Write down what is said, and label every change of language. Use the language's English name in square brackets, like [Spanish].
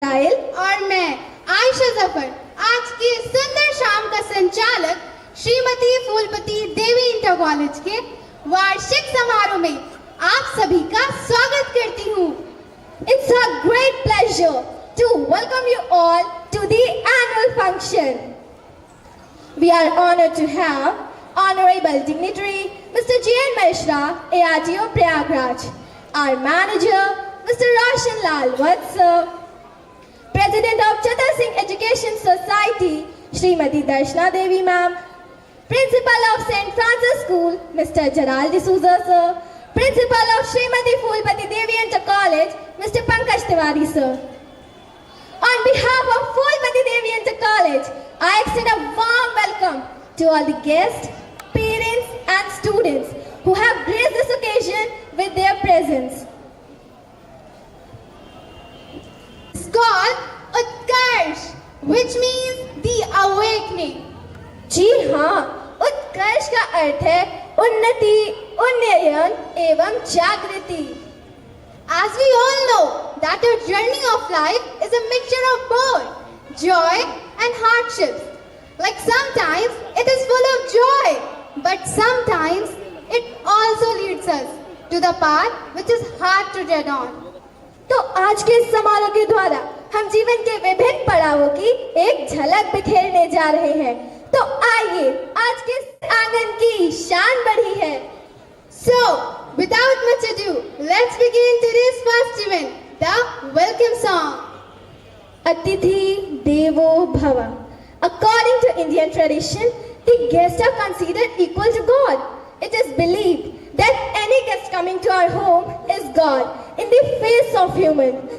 [Hindi] और मैं आयशा जफर आज की सुंदर शाम का संचालक श्रीमती फूलपति देवी इंटर कॉलेज के वार्षिक समारोह में आप सभी का स्वागत करती हूँ। [English] It's a great pleasure to welcome you all to the annual function. We are honored to have Honorable Dignitary Mr. J.N. Mishra, ARTO Prayagraj, our manager Mr. Roshan Lal Vatsa, President of Chatar Singh Education Society Srimati Darshana Devi Ma'am, Principal of St. Francis School Mr. Jaral D'Souza Sir, Principal of Srimati Phulpati Devi Inter College Mr. Pankaj Tiwari Sir. On behalf of Phulpati Devi Inter College, I extend a warm welcome to all the guests, parents and students who have graced this occasion with their presence. It's called Utkarsh, which means the awakening. [Hindi] जी हाँ, उत्कर्ष का अर्थ है उन्नति, उन्नयन एवं जागृति। [English] As we all know that our journey of life is a mixture of both joy and hardships. Like sometimes it is full of joy, but sometimes it also leads us to the path which is hard to tread on. [Hindi] तो आज के इस समारोह के द्वारा हम जीवन के विभिन्न पड़ावों की एक झलक बिखेरने जा रहे हैं। तो आइए आज के इस आंगन की शान बढ़ी है। [English] So, without much ado, let's begin today's first event, the welcome song. [Sanskrit] Atithi Devo Bhava. [English] According to Indian tradition, the guests are considered equal to God. It is believed that any guest coming to our home is God in the face of human.